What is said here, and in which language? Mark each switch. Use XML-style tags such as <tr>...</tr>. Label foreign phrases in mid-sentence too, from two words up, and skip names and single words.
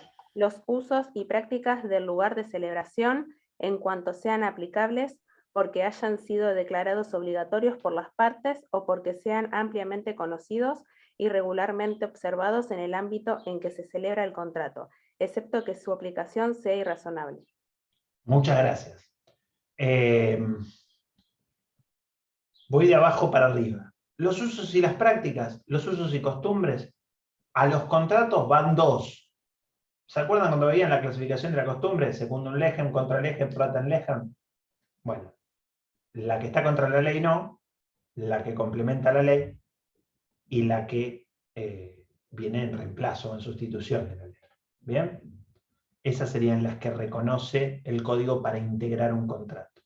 <es>Los usos y prácticas del lugar de celebración en cuanto sean aplicables porque hayan sido declarados obligatorios por las partes o porque sean ampliamente conocidos y regularmente observados en el ámbito en que se celebra el contrato, excepto que su aplicación sea irrazonable. Muchas gracias. Voy de abajo para arriba. Los usos y las prácticas, los usos y costumbres, a los contratos van 2. ¿Se acuerdan cuando veían la clasificación de la costumbre?</es> <la>Secundum legem, contra legem, praetem legem.</la> <es>Bueno, la que está contra la ley no, la que complementa la ley y la que viene en reemplazo o en sustitución de la ley. ¿Bien? Esas serían las que reconoce el código para integrar un contrato.</es>